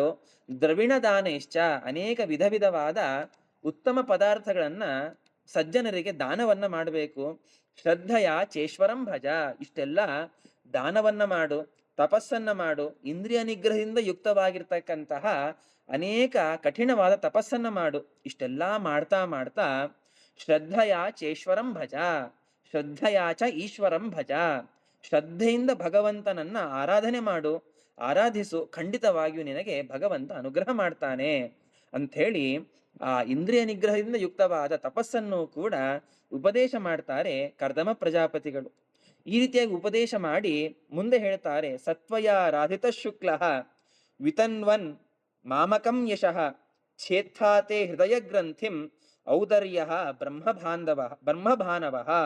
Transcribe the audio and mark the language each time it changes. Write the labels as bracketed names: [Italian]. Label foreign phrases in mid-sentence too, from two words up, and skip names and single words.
[Kannada] ದ್ರವಿಣದಾನೇಶ್ಚ, ಅನೇಕ ವಿಧ ವಿಧವಾದ ಉತ್ತಮ ಪದಾರ್ಥಗಳನ್ನ ಸಜ್ಜನರಿಗೆ ದಾನವನ್ನ ಮಾಡಬೇಕು. [Sanskrit] ಶ್ರದ್ಧೆಯ ಚೇಶ್ವರಂ ಭಜ, [Kannada] ಇಷ್ಟೆಲ್ಲ ದಾನವನ್ನ ಮಾಡು, ತಪಸ್ಸನ್ನ ಮಾಡು. ಇಂದ್ರಿಯ ನಿಗ್ರಹದಿಂದ ಯುಕ್ತವಾಗಿರ್ತಕ್ಕಂತಹ ಅನೇಕ ಕಠಿಣವಾದ ತಪಸ್ಸನ್ನ ಮಾಡು. ಇಷ್ಟೆಲ್ಲ ಮಾಡ್ತಾ ಮಾಡ್ತಾ [Sanskrit] ಶ್ರದ್ಧೆಯ ಚೇಶ್ವರಂ ಭಜ, ಶ್ರದ್ಧೆಯ ಚ ಈಶ್ವರಂ ಭಜ, [Kannada] ಶ್ರದ್ಧೆಯಿಂದ ಭಗವಂತನನ್ನ ಆರಾಧನೆ ಮಾಡು, ಆರಾಧಿಸು. ಖಂಡಿತವಾಗಿಯೂ ನಿನಗೆ ಭಗವಂತ ಅನುಗ್ರಹ ಮಾಡ್ತಾನೆ ಅಂಥೇಳಿ ಆ ಇಂದ್ರಿಯ ನಿಗ್ರಹದಿಂದ ಯುಕ್ತವಾದ ತಪಸ್ಸನ್ನು ಕೂಡ ಉಪದೇಶ ಮಾಡ್ತಾರೆ ಕರ್ದಮ ಪ್ರಜಾಪತಿಗಳು. ಈ ರೀತಿಯಾಗಿ ಉಪದೇಶ ಮಾಡಿ ಮುಂದೆ ಹೇಳ್ತಾರೆ, [Sanskrit] ಸತ್ವಯ ರಾಧಿತ ಶುಕ್ಲ ವಿತನ್ವನ್ ಮಾಮಕಂ ಯಶಃ ಛೇತ್ಥಾತೆ ಹೃದಯ ಗ್ರಂಥಿಂ ಔದರ್ಯ ಬ್ರಹ್ಮಭಾನವ.